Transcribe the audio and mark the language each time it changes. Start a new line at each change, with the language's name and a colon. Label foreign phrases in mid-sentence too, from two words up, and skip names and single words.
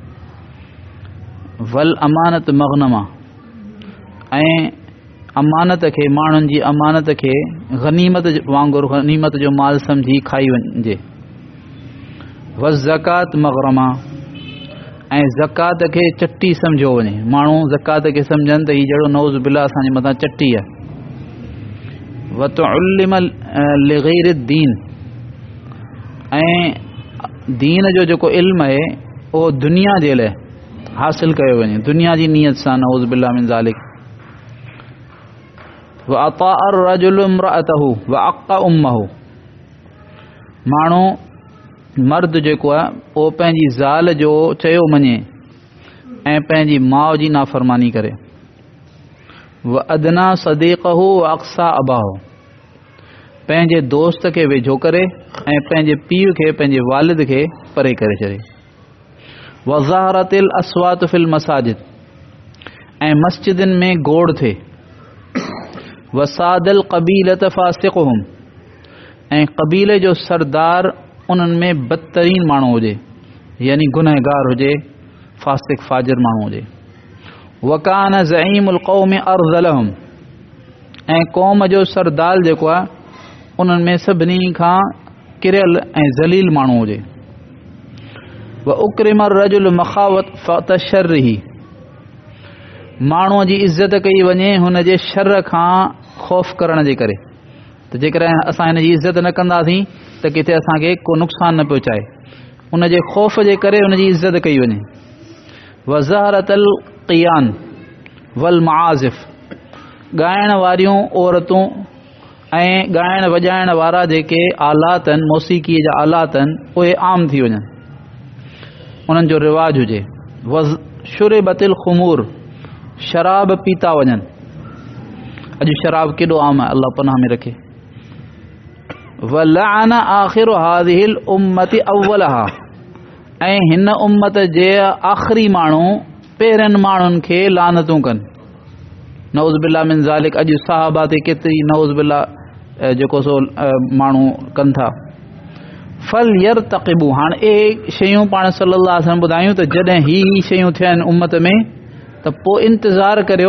Arabic: والأمانة مغنما,
Sindhi: ऐं अमानत खे माण्हुनि जी अमानत खे गनीमत वांगुरु गनीमत जो माल सम्झी खाई वञे,
Arabic: والزكاة مغرما,
Sindhi: ऐं ज़कात खे चट्टी सम्झो वञे, माण्हू ज़कात खे सम्झनि त हीउ जहिड़ो
Arabic: نعوذ بالله
Sindhi: असांजे मथां चट्टी आहे।
Arabic: وتعلم لغير دين,
Sindhi: ऐं दीन जो जेको इल्म आहे उहो दुनिया जे लाइ हासिल कयो वञे, दुनिया जी नीयत सां,
Arabic: نعوذ بالله من ذلك. وأطاع الرجل امرأته وعق أمه,
Sindhi: माण्हू मर्द जेको आहे उहो पंहिंजी ज़ाल जो चयो मञे ऐं पंहिंजी माउ जी नाफ़रमानी करे।
Arabic: وأدنى صديقه وأقصى أباه,
Sindhi: पंहिंजे दोस्त खे वेझो करे ऐं पंहिंजे पीउ खे, पंहिंजे वालिद खे परे करे छॾे।
Arabic: وظهرت الأصوات في المساجد,
Sindhi: ऐं मस्जिदनि में गोड़ थिए।
Arabic: وساد القبيلة فاسقهم,
Sindhi: ऐं क़बीले जो सरदार उन्हनि में बदतरीन माण्हू हुजे, यानी गुनहगार हुजे, फ़ासिक़ फ़ाजिर माण्हू हुजे।
Arabic: وكان زعيم القوم أرذلهم,
Sindhi: ऐं क़ौम जो सरदार जेको आहे उन्हनि में सभिनी खां किरियल ऐं ज़लील माण्हू हुजे।
Arabic: وأكرم رجل مخافة شره,
Sindhi: माण्हूअ जी इज़त कई वञे हुन जे शर खां ख़ौफ़ करण जे करे, त जेकॾहिं असां हिन जी इज़त न कंदासीं त किथे असांखे को नुक़सान न पहुचाए, उन जे ख़ौफ़ जे करे हुन जी इज़त कई वञे।
Arabic: وظهرت القيان والمعازف,
Sindhi: ॻाइण वारियूं औरतूं ऐं ॻाइण वॼाइण वारा जेके आलात आहिनि, मौसीक़ीअ जा आलात आहिनि, उहे आम थी वञनि, उन्हनि जो रिवाज हुजे।
Arabic: وشربت الخمور,
Sindhi: शराब पीता वञनि, अॼु शराब केॾो आम आहे, अल्लाह पनाह में रखे।
Arabic: ولعن آخر هذه الأمة أولها,
Sindhi: ऐं हिन उम्मत जे आख़िरी माण्हू पहिरियनि माण्हुनि खे लानतूं कनि,
Arabic: نعوذ بالله من ذلك.
Sindhi: अॼु सहाबा ते केतिरी
Arabic: نعوذ بالله
Sindhi: जेको सो माण्हू कनि था।
Arabic: فليرتقبوا,
Sindhi: हाणे ए शयूं पाण
Arabic: صلى الله عليه وسلم
Sindhi: ॿुधायूं त जॾहिं ही शयूं थियनि उम्मत में त पोइ इंतज़ारु करियो।